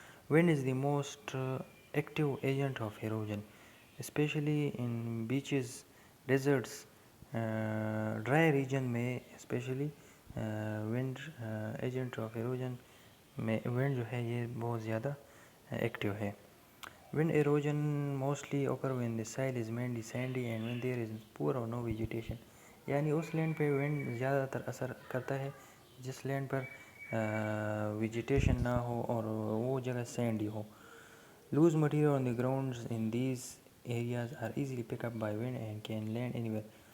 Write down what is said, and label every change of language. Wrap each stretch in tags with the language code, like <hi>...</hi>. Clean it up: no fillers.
<en>wind is the most active agent of erosion, especially in beaches, deserts, dry region</en> <hi>में specially wind agent of erosion में wind जो है ये बहुत ज़्यादा एक्टिव है.</hi> <en>Wind erosion mostly occur when the soil is mainly sandy and when there is poor or no vegetation.</en> <hi>यानी उस लैंड पे विंड ज़्यादातर असर करता है जिस लैंड पर वेजिटेशन ना हो और वो जगह सैंडी हो.</hi> <en>Loose material on the grounds in these areas are easily picked up by wind and can land anywhere.</en>